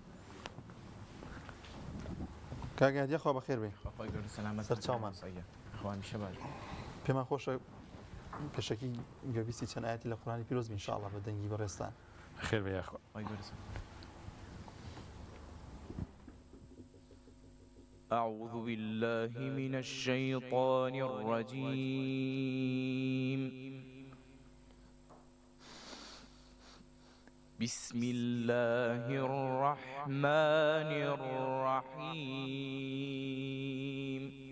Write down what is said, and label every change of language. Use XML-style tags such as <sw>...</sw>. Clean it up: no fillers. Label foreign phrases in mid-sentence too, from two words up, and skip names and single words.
<ckb>کاک ئایاد خوا بەخێر بێ. سەرچاومان پێمان خۆشە پێشەکی گوێبیستی چەند ئاەتی لە قورئانی پیرۆز بین ئینشاءڵڵا بە دەنگی بەڕێستان. خێر بێ یاخوا.</ckb> <ar>أعوذ بالله من الشيطان الرجيم. بسم الله الرحمن الرحيم.</ar>